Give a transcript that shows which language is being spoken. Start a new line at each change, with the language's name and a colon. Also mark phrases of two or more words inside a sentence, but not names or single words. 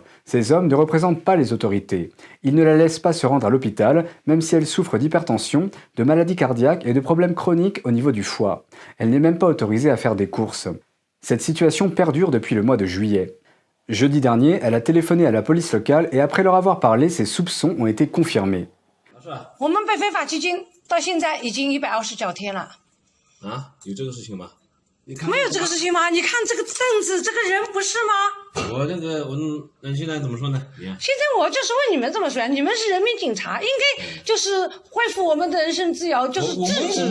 French: Ces hommes ne représentent pas les autorités. Ils ne la laissent pas se rendre à l'hôpital, même si elle souffre d'hypertension, de maladies cardiaques et de problèmes chroniques au niveau du foie. Elle n'est même pas autorisée à faire des courses. Cette situation perdure depuis le mois de juillet. Jeudi dernier, elle a téléphoné à la police locale et après leur avoir parlé, ses soupçons ont été confirmés.
Chinese: 我们被非法拘禁到现在已经129天了。啊，有这个事情吗？没有这个事情吗？你看这个政治，这个人不是吗？我现在怎么说呢？现在我就是问你们这么说，你们是人民警察，应该就是恢复我们的人身自由，就是制止。